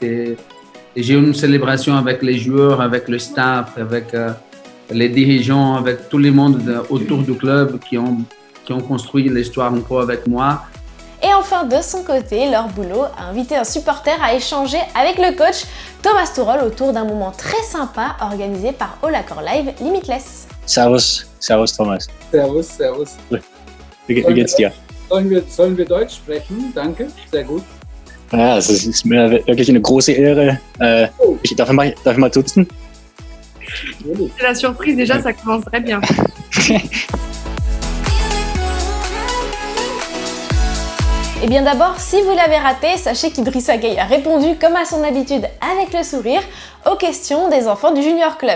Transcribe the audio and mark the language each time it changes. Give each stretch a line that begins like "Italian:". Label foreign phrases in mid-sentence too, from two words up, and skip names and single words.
French: Et j'ai eu une célébration avec les joueurs, avec le staff, avec les dirigeants, avec tout le monde autour du club qui ont construit l'histoire encore avec moi. Et enfin, de son côté, Laure Boulot a invité un supporter à échanger avec le coach Thomas Tuchel autour d'un moment très sympa organisé par All Accord Live Limitless.
German: Servus, Servus Thomas. Servus, Servus. Wie geht's dir? Sollen wir Deutsch sprechen? Danke, sehr gut. Ja, es ist mir wirklich eine große Ehre. Darf ich mal duzen?
French: C'est la surprise déjà, ça commence très bien. Et bien d'abord, si vous l'avez raté, sachez qu'Idrissa Gueye a répondu comme à son habitude avec le sourire aux questions des enfants du Junior Club.